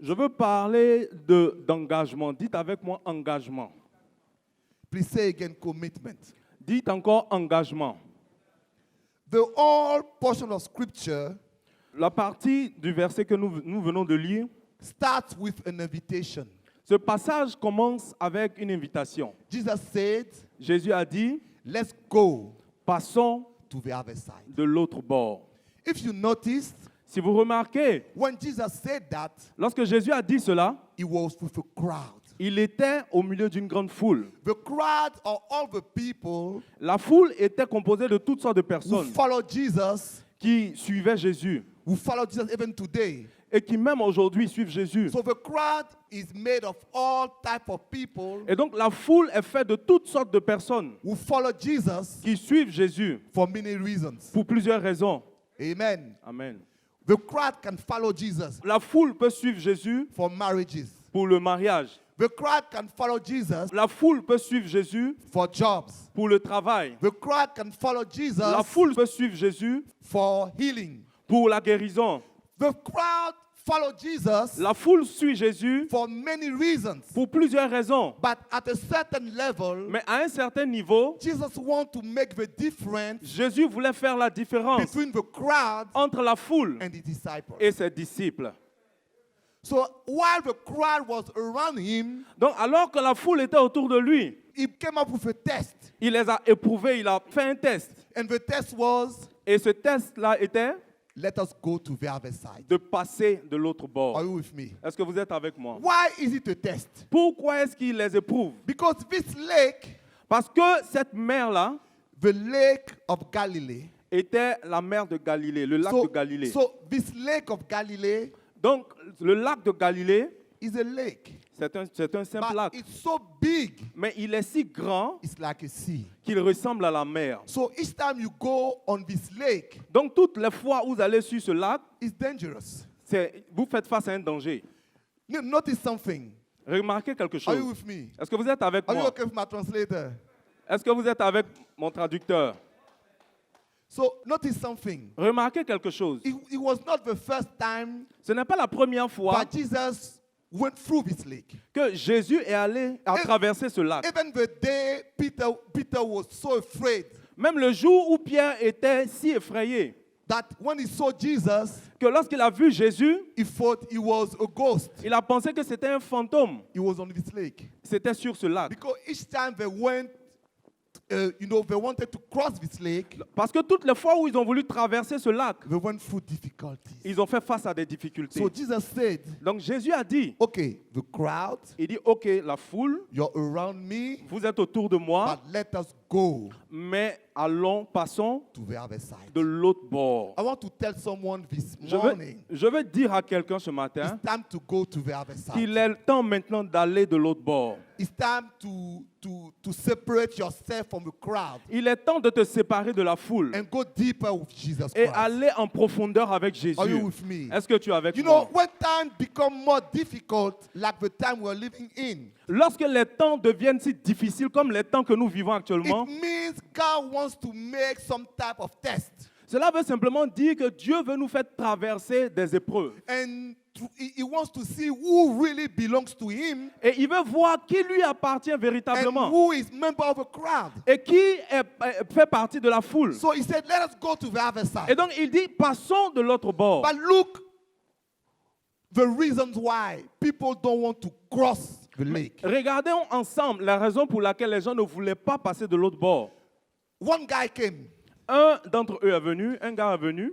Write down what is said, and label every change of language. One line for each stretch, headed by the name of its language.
French: Je veux parler d'engagement. Dites avec moi engagement.
English: Please say again commitment.
French: Dites encore engagement.
English: The whole portion of scripture
French: La partie du verset que nous venons de lire,
English: starts with an invitation.
French: ce passage commence avec une invitation.
English: Jesus said,
French: Jésus a dit,
English: let's go
French: passons
English: to the other side.
French: de l'autre bord.
English: If you noticed,
French: Si vous remarquez,
English: when Jesus said that,
French: lorsque Jésus a dit cela,
English: he was with a crowd.
French: il était au milieu d'une grande foule.
English: The crowd are all the people
French: La foule était composée de toutes sortes de
English: who
French: personnes
English: follow Jesus,
French: qui suivaient Jésus
English: who follow Jesus even today.
French: et qui même aujourd'hui suivent Jésus.
English: So the crowd is made of all type of people
French: Et donc la foule est faite de toutes sortes de personnes
English: who follow Jesus
French: qui suivent Jésus
English: for many reasons.
French: pour plusieurs raisons.
English: Amen.
French: Amen.
English: The crowd can follow Jesus
French: La foule peut suivre Jésus
English: for marriages.
French: pour le mariage.
English: The crowd can follow Jesus
French: La foule peut suivre Jésus
English: for jobs.
French: pour le travail.
English: The crowd can follow Jesus
French: La foule peut suivre Jésus
English: for healing.
French: pour la guérison.
English: The crowd follow Jesus
French: La foule suit Jésus
English: for many reasons.
French: pour plusieurs raisons.
English: But at a certain level,
French: Mais à un certain niveau,
English: Jesus wants to make the difference
French: Jésus voulait faire la différence
English: between the crowd
French: entre la foule
English: and the disciples.
French: et ses disciples.
English: So while the crowd was around him,
French: Donc alors que la foule était autour de lui,
English: he came up with a test.
French: il les a éprouvés, il a fait un test.
English: And the test was,
French: Et ce test-là était
English: let us go to the other side.
French: de passer de l'autre
English: Are
French: bord.
English: you with me?
French: Est-ce que vous êtes avec moi?
English: Why is it a test?
French: Pourquoi est-ce qu'il les éprouve?
English: Because this lake,
French: Parce que cette mer-là
English: the lake of Galilee,
French: était la mer de Galilée, le lac de Galilée.
English: so this lake of Galilee
French: Donc le lac de Galilée,
English: is a lake.
French: c'est un simple
English: But
French: lac.
English: it's so big,
French: Mais il est si grand
English: it's like a sea.
French: qu'il ressemble à la mer.
English: So each time you go on this lake,
French: Donc toutes les fois où vous allez sur ce lac,
English: it's dangerous.
French: vous faites face à un danger.
English: Notice something.
French: Remarquez quelque
English: Are you
French: chose.
English: with me?
French: Est-ce que vous êtes avec
English: Are you
French: moi?
English: okay with my translator?
French: Est-ce que vous êtes avec mon traducteur?
English: So notice something.
French: Remarquez quelque chose.
English: It was not the first time
French: Ce n'est pas la première fois
English: that Jesus went through this lake.
French: que Jésus est allé à traverser ce lac.
English: Even the day Peter was so afraid
French: Même le jour où Pierre était si effrayé
English: that when he saw Jesus,
French: que lorsqu'il a vu Jésus,
English: he thought he was a ghost.
French: il a pensé que c'était un fantôme.
English: He was on this lake.
French: C'était sur ce lac.
English: Because each time they went, they wanted to cross this lake,
French: Parce que toutes les fois où ils ont voulu traverser ce lac,
English: they went through difficulties.
French: ils ont fait face à des difficultés.
English: So Jesus said,
French: Donc Jésus a dit,
English: okay, the crowd,
French: il dit, ok, la foule,
English: you're around me,
French: vous êtes autour de moi,
English: but let us go
French: mais allons, passons
English: to the other side.
French: de l'autre bord.
English: I want to tell someone this
French: Je
English: morning,
French: veux dire à quelqu'un ce matin
English: it's time to go to the other side.
French: qu'il est le temps maintenant d'aller de l'autre bord.
English: It's time to separate yourself from the crowd
French: Il est temps de te séparer de la foule
English: and go deeper with Jesus
French: et
English: Christ.
French: aller en profondeur avec Jésus.
English: Are you with me?
French: Est-ce que tu es avec
English: You
French: moi?
English: know, when time become more difficult, like the time we're living in,
French: Lorsque les temps deviennent si difficiles comme les temps que nous vivons actuellement,
English: it means God wants to make some type of test.
French: cela veut simplement dire que Dieu veut nous faire traverser des épreuves.
English: And he wants to see who really belongs to him
French: Et il veut voir qui lui appartient
English: and
French: véritablement
English: who is member of a crowd.
French: et qui fait partie de la foule.
English: So he said, let us go to the other
French: Et
English: side.
French: donc il dit, passons de l'autre bord.
English: But look, the reasons why people don't want to cross the lake.
French: Regardons ensemble la raison pour laquelle les gens ne voulaient pas passer de l'autre bord.
English: One guy came.
French: Un d'entre eux est venu, un gars est venu,